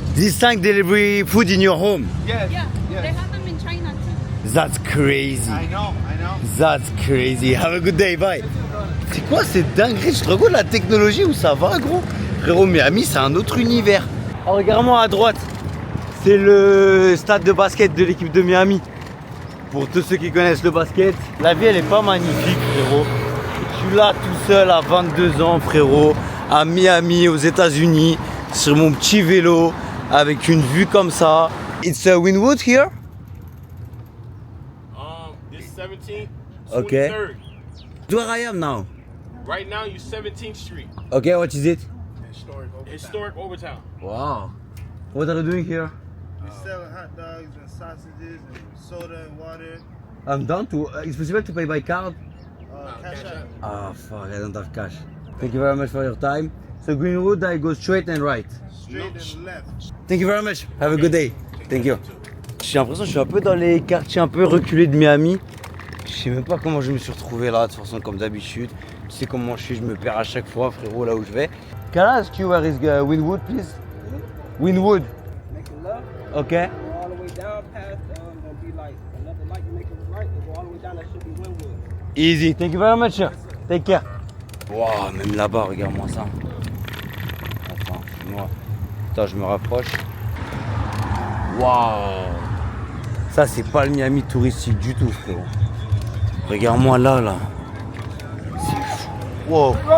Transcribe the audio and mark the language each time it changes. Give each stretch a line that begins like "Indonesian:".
English: This tank delivery food in your home. Yes. Yeah, they have them in China too. That's crazy. I know. That's crazy. Have a good day. Bye.
French: C'est quoi cette dinguerie? Je te rends compte de la technologie où ça va, gros. Frérot, Miami, c'est un autre univers. Oh, regarde-moi à droite. C'est le stade de basket de l'équipe de Miami. Pour tous ceux qui connaissent le basket, la vie elle est pas magnifique, frérot. Je suis là tout seul à 22 ans, frérot, à Miami, aux États-Unis, sur mon petit vélo, avec une vue comme ça.
English: It's a Wynwood here? This 17th, Okay. 23rd. Where I am now? Right now, you 17th Street. Okay, what is it? Historic Overtown. Wow. What are you doing here? We selling hot dogs and sausages and soda and water. I'm down to. It's possible to pay by card? Cash out. Ah, fuck, I don't have cash. Thank you very much for your time. So Greenwood, I go straight and right. Straight and left. Thank you very much. Have a good day. Thank you.
French: J'ai l'impression que je suis un peu dans les quartiers un peu reculés de Miami. Je sais même pas comment je me suis retrouvé là, de toute façon comme d'habitude. Tu sais comment je suis, je me perds à chaque fois, frérot, là où je vais.
English: Can I ask you where is Wynwood, please? Wynwood. Making left. Okay. Go all the way down past, gonna be like another light. You make a right, and go all the way down. That should be Wynwood. Easy. Thank you very much. Take care.
French: Wow, même là-bas, regarde-moi ça. Attends, moi. Attends, je me rapproche. Waouh. Ça, c'est pas le Miami touristique du tout, frérot. Regarde-moi là, là. C'est fou. Wow.